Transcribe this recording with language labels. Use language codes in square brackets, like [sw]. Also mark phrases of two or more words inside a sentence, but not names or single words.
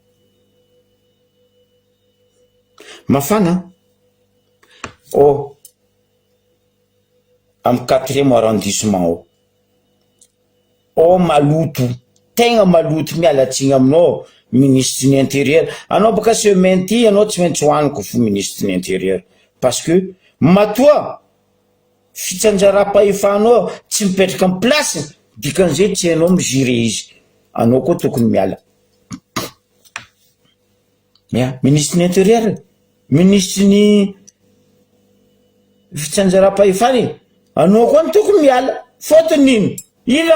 [mg] mafana am [fr] 4e arrondissement [mg] maloto tegna maloto mialatsigny aminao [fr] ministre de l'intérieur [mg] anao baka semaine ty anao tsy maintsy hoaniko fo [fr] ministre de l'intérieur parce que [mg] matoa fitsanjara-pahefanao tsy mipetraka amin'ny place dikan'izay tsy hainao migire izy anao koa tokony miala [fr] ministre de l'intérieur ministre [mg] ny fitsanjara-pahefany anao koa ny tokony miala fotony ino ino